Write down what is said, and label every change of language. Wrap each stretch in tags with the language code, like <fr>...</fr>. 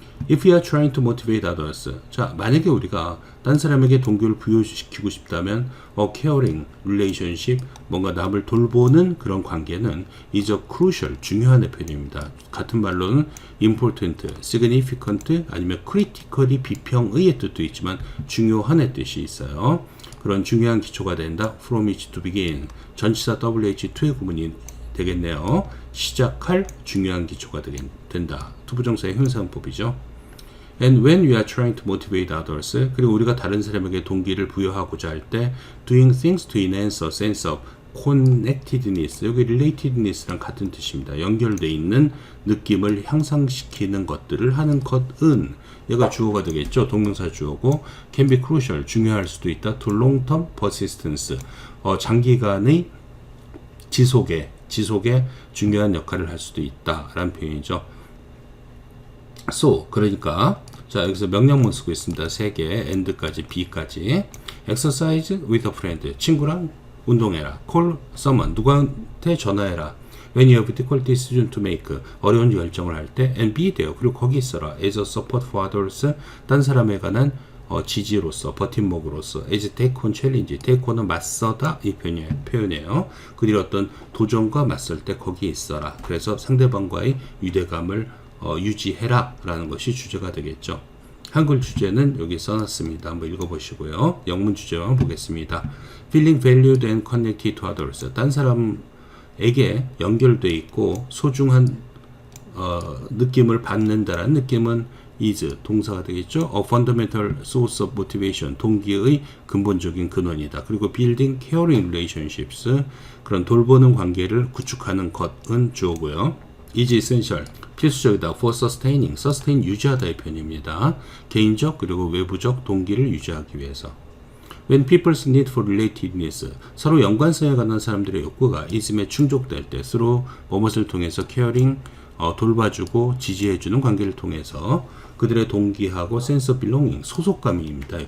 <en>If you are trying to motivate others</en> <ko>자 만약에 우리가 딴 사람에게 동기를 부여시키고 싶다면</ko> <en>caring relationship</en> <ko>뭔가 남을 돌보는 그런 관계는</ko> <en>is a crucial</en> <ko>중요한 표현입니다. 같은 말로는 important, significant 아니면 critically 비평의의 뜻도 있지만 중요한의 뜻이 있어요. 그런 중요한 기초가 된다.</ko> <en>From which to begin</en> <ko>전치사 WH2의 구문이 되겠네요. 시작할 중요한 기초가 된다. 투부정사의 형용사법이죠.</ko> <en>And when we are trying to motivate others</en> <ko>그리고 우리가 다른 사람에게 동기를 부여하고자 할 때</ko> <en>doing things to enhance a sense of connectedness 여기 relatedness랑 같은 뜻입니다.</en> <ko>연결되어 있는 느낌을 향상시키는 것들을 하는 것은 얘가 주어가 되겠죠. 동명사 주어고</ko> <en>can be crucial</en> <ko>중요할 수도 있다.</ko> <en>to long-term persistence</en> <ko>장기간의 지속에 중요한 역할을 할 수도 있다라는 표현이죠. So 그러니까 자 여기서 명령문 쓰고 있습니다. 3개 and까지 B까지</ko> <en>exercise with a friend</en> <ko>친구랑 운동해라.</ko> <en>call someone</en> <ko>누구한테 전화해라.</ko> <en>when you have difficult decision to make</en> <ko>어려운 결정을 할 때</ko> <en>and be there</en> <ko>그리고 거기 있어라.</ko> <en>as a support for others</en> <ko>딴 사람에 관한 지지로서 버팀목으로서</ko> <en>as take on challenge take on은</en> <ko>맞서다 이 표현이에요. 그들이 어떤 도전과 맞설 때 거기에 있어라. 그래서 상대방과의 유대감을 유지해라 라는 것이 주제가 되겠죠. 한글 주제는 여기 써놨습니다. 한번 읽어보시고요. 영문 주제만 보겠습니다.</ko> <en>Feeling valued and connected to others</en> <ko>딴 사람에게 연결되어 있고 소중한 느낌을 받는다라는 느낌은 is 동사가 되겠죠.</ko> <en>A fundamental source of motivation</en> <ko>동기의 근본적인 근원이다. 그리고</ko> <en>building caring relationships</en> <ko>그런 돌보는 관계를 구축하는 것은 주어고요.</ko> <en>is essential</en> <ko>필수적이다.</ko> <en>for sustaining sustain</en> <ko>유지하다의 표현입니다. 개인적 그리고 외부적 동기를 유지하기 위해서.</ko> <en>When people's need for relatedness</en> <ko>서로 연관성에 관한 사람들의 욕구가 ism에 충족될 때 서로 무엇을 통해서 caring 돌봐주고 지지해주는 관계를 통해서 그들의 동기하고</ko> <en>sense of belonging</en> <ko>소속감입니다.</ko>